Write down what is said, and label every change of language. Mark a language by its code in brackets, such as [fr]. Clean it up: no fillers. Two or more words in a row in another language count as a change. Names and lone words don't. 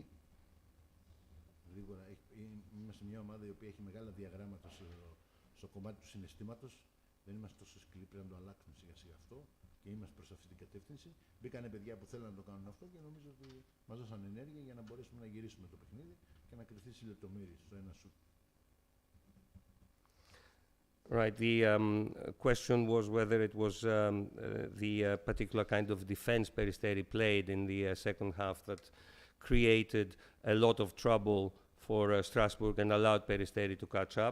[el] Γρήγορα, είμαστε μια ομάδα η οποία έχει μεγάλα διαγράμματα στο κομμάτι του συναισθήματος. Δεν είμαστε τόσο σκληροί, πρέπει να το αλλάξουμε σιγά σιγά αυτό και είμαστε προς αυτή την κατεύθυνση. Μπήκανε παιδιά που θέλουν να το κάνουν αυτό και νομίζω ότι μας δώσαν ενέργεια για να μπορέσουμε να γυρίσουμε το παιχνίδι και να κρυφθεί στις λεπτομέρειες στο ένα σουτ. [en] Right, the question was whether it was the particular kind of defense Peristeri played in the second half that created a lot of trouble for Strasbourg and allowed Peristeri to catch up.